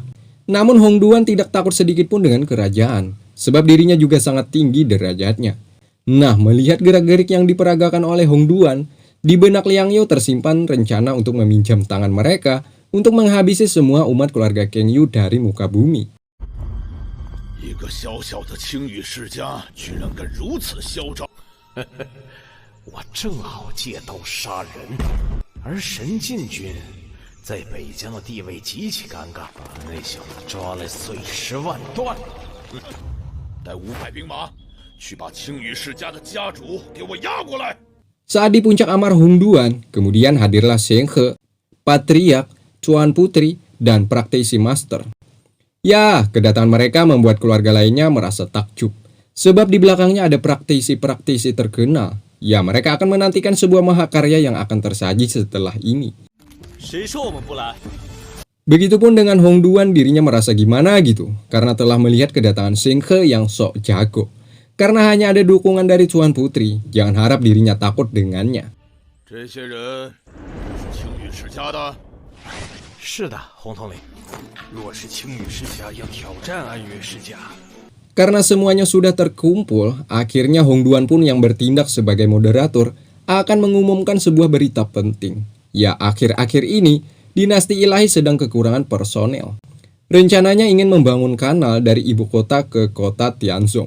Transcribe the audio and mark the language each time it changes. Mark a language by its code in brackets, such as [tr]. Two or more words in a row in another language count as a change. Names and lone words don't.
[id] Namun Hongduan tidak takut sedikit pun dengan kerajaan, sebab dirinya juga sangat tinggi derajatnya. Nah, melihat gerak-gerik yang diperagakan oleh Hongduan, di benak Liang Yu tersimpan rencana untuk meminjam tangan mereka untuk menghabisi semua umat keluarga Kang Yu dari muka bumi. [zh] 一个小小的青羽世家居然敢如此嚣张！我正好借刀杀人，而神禁军在北疆的地位极其尴尬，把那小子抓来碎尸万段。带500兵马去把青羽世家的家主给我押过来。 [id] Saat di puncak amar Hongduan, kemudian hadirlah Seng He, Patriark, Tuan Putri, dan praktisi master. Ya, kedatangan mereka membuat keluarga lainnya merasa takjub. Sebab di belakangnya ada praktisi-praktisi terkenal. Ya, mereka akan menantikan sebuah mahakarya yang akan tersaji setelah ini. Begitupun dengan Hongduan, dirinya merasa gimana gitu, karena telah melihat kedatangan Seng He yang sok jago. Karena hanya ada dukungan dari Tuan Putri, jangan harap dirinya takut dengannya. [zh] 这些人是青羽世家的。是的，洪统领。若是青羽世家要挑战安岳世家， [id] Karena semuanya sudah terkumpul, akhirnya Hongduan pun yang bertindak sebagai moderator akan mengumumkan sebuah berita penting. Ya, akhir-akhir ini, dinasti ilahi sedang kekurangan personel. Rencananya ingin membangun kanal dari ibu kota ke kota Tianzong.